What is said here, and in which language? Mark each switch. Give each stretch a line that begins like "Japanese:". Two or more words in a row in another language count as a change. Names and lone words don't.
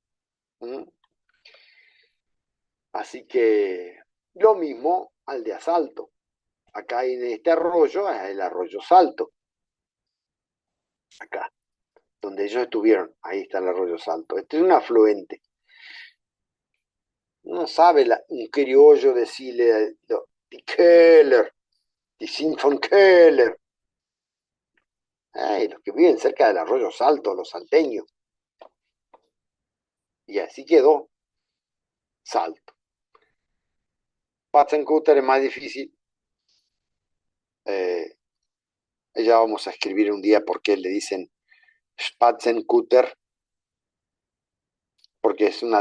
Spanish: Así que lo mismo Aldea Salto. Acá en este arroyo es el arroyo Salto. Acá, donde ellos estuvieron, ahí está el arroyo Salto. Este es un afluente. No sabe un criollo decirle
German: die Keller, die sind von Keller.
Spanish: Los que viven cerca del arroyo Salto, los salteños. Y así quedó Salto. Patzenkutter es más difícil. Ya vamos a escribir un día por qué le dicen Spatzenkutter, porque es una